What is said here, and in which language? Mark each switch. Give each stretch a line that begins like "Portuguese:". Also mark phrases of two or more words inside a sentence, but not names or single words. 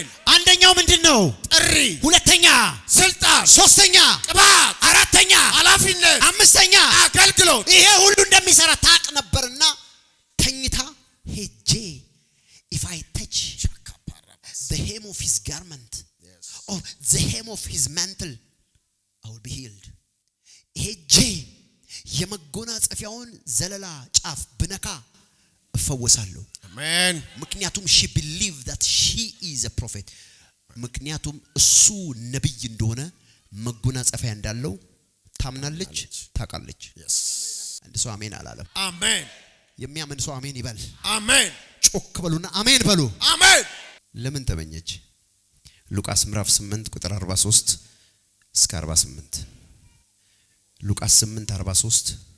Amharic: አንደኛው ምንድነው ጥሪ ሁለተኛ ስልጣን ሶስተኛ ቅባት አራተኛ ኃላፊነት አምስተኛ አገልግሎት ይሄ ሁሉ እንደሚሰራ ታቅ ነበርና ተኝታ ሄጄ
English: if I touch the hem of his garment or the hem of his mantle I will be healed ሄጄ
Amharic: የመጎናጸፊያውን ዘለላ ጫፍ ብነካ እፈወሳለሁ አሜን ምክንያቱም
English: she believed that she is a prophet
Amharic: ምክንያቱም እሱ ነብይ እንደሆነ መጎናጸፊያ እንዳለው ታምናለች ታውቃለች አንድ ሰው አሜን አላለም አሜን የሚያምን ሰው አሜን ይበል አሜን ጮክ በሉና አሜን በሉ አሜን ለምን ተመኘች ሉቃስ ምዕራፍ 8 ቁጥር 43 እስከ 48 ሉቃስ 8:43